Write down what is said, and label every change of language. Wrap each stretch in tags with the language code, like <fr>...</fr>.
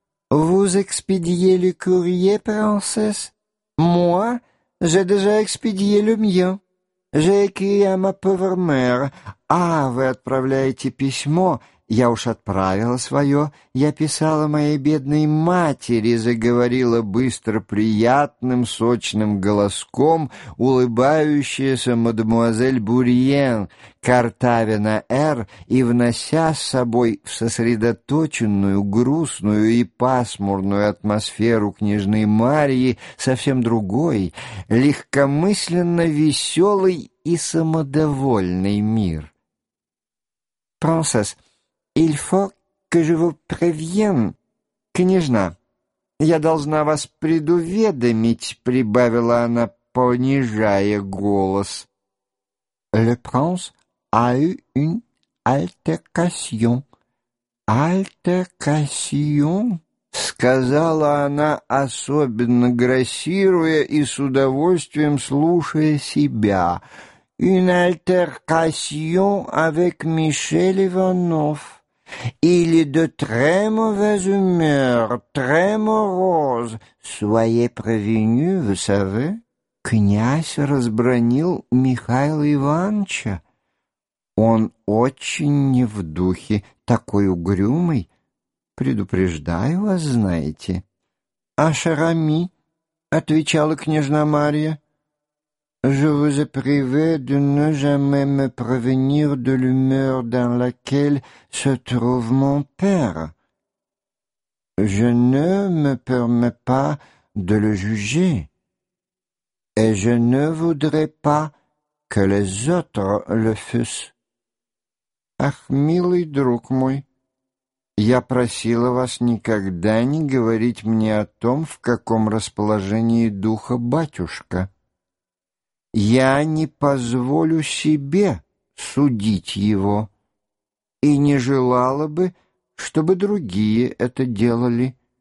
<fr>Vous expédiez le courrier, princesse? Moi, j'ai déjà expédié le mien. J'ai écrit à ma pauvre mère.</fr> <ru>Ah, вы отправляете письмо? Я уж отправила свое. Я писала моей бедной матери, заговорила быстро приятным сочным голоском улыбающаяся мадемуазель Бурьен, картавина Р, и внося с собой в сосредоточенную, грустную и пасмурную атмосферу княжны Марии совсем другой, легкомысленно веселый и самодовольный мир. Принцесса,</ru> <fr>«Il faut que je vous prévienne,</fr> <ru>княжна, я должна вас предуведомить», — прибавила она, понижая голос.</ru> <fr>«Le prince a eu une altercation». «Altercation», — сказала она, особенно грассируя и с удовольствием слушая себя. «Une altercation avec Michel Ivanov». «Il est de très mauvaise humeur, très morose. Soyez prévenu, vous savez».</fr> <ru>Князь разбронил Михаила Ивановича. «Он очень не в духе, такой угрюмый. Предупреждаю вас, знаете». «А Шарами?» — отвечала княжна Марья.</ru> <fr>«Je vous ai privé de ne jamais me prévenir de l'humeur dans laquelle se trouve mon père. Je ne me permets pas de le juger, et je ne voudrais pas que les autres le fussent.</fr> <ru>Ах, милый друг мой, я просила вас никогда не говорить мне о том, в каком расположении духа батюшка. Я не позволю себе судить его и не желала бы, чтобы другие это делали».</ru>